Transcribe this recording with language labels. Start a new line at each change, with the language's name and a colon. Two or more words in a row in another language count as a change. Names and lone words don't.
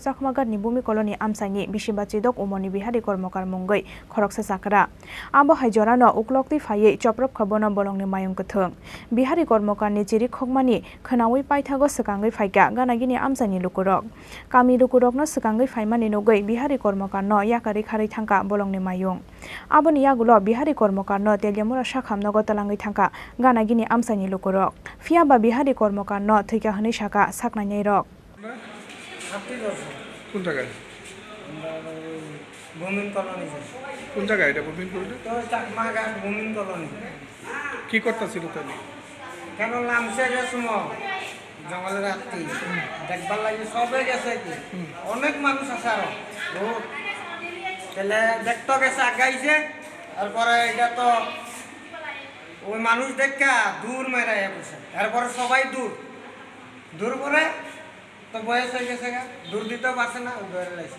Kok Borok: chakmagatni bhumi koloni amsani bisibaji dok omorni bihari kormokar mungoi khoroksa chakra abo hai jorano uklokti phaiye joprop khabono bolongni mayung kuthung bihari kormokar ni chiri khokmani khanawi paithago sakangai phaika ganagini amsani lukurok kami lukurok no sakangai phaimani nogoi bihari kormokar no yakari kharai thangka bolongni mayung aboni yagulo bihari kormokar no teljamura sakhamnogo talangai thangka ganagini amsani lukurok fiaba bihari kormokar no thika hani saka saknai rok
Bangla: কোন জায়গায় ভূমিন কলোনি কোন জায়গায় এটা ভূমিন কলোনি তো চাকমাঘাট ভূমিন কলোনি কি করতেছিল তাহলে কেন নামছে গেছো জঙ্গলের রাত্রি দেখবার লাগে সবে গেছে কি অনেক মানুষ আছে আরো বহুত তাহলে দেখতে গেছে আগাইছে তারপরে এটা তো ওই মানুষ দেখা দূর মেরাই বসে তারপরে সবাই দূর দূর করে তো বয়স হয়ে গেছে দূর দিতে পারছে না ধরে লাইছে